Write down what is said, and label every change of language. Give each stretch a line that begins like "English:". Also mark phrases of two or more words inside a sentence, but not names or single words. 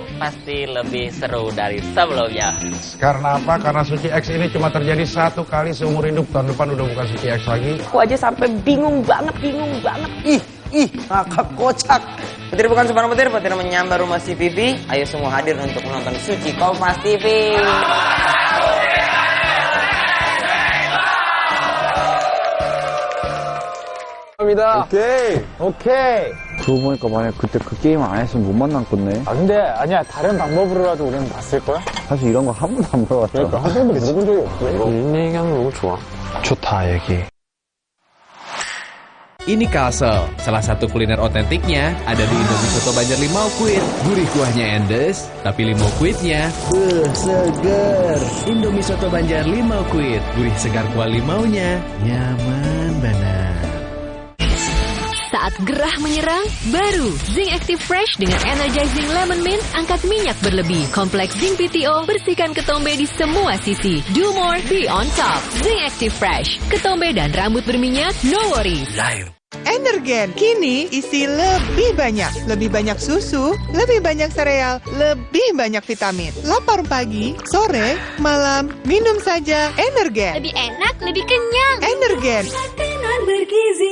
Indonesian: Pasti lebih seru dari sebelumnya. Karena apa? Karena Suci X ini cuma terjadi satu kali seumur hidup. Tahun depan udah bukan Suci X lagi. Aku aja sampai bingung banget. Ih, ngakak kocak. Petir bukan sebarang petir, petir menyambar rumah CPV. Ayo semua hadir untuk menonton Suci Kompas TV.
Korean: 오케이. 그러고 보니까 만약 그때 그 게임 안 했으면 못 만났겠네. 아 근데 아니야, 다른 방법으로라도 우리는 봤을 거야. 사실 이런 거 한 번도 안 물어봤잖아. 그러니까 한 번도 물어본 적이 없어. 이거 일 얘기하면 너무 좋아. 좋다 얘기.
Indonesian: Ini Kalsel, salah satu kuliner otentiknya ada di Indomie Soto Banjar Limau Kuit. Gurih kuahnya endes, tapi limau kuitnya seger. Indomie Soto Banjar Limau Kuit, gurih segar kuah limaunya, nyaman banget. Saat gerah menyerang, baru Zinc Active Fresh dengan Energizing Lemon Mint angkat minyak berlebih. Kompleks Zinc PTO bersihkan ketombe di semua sisi.
English: Do more, be on top. Zinc Active Fresh,
Indonesian: ketombe dan rambut berminyak,
English: no worries.
Indonesian: Energen kini isi lebih banyak susu, lebih banyak sereal, lebih banyak vitamin. Lapar pagi, sore, malam, minum saja Energen. Lebih enak, lebih kenyang. Energen. Makanan bergizi.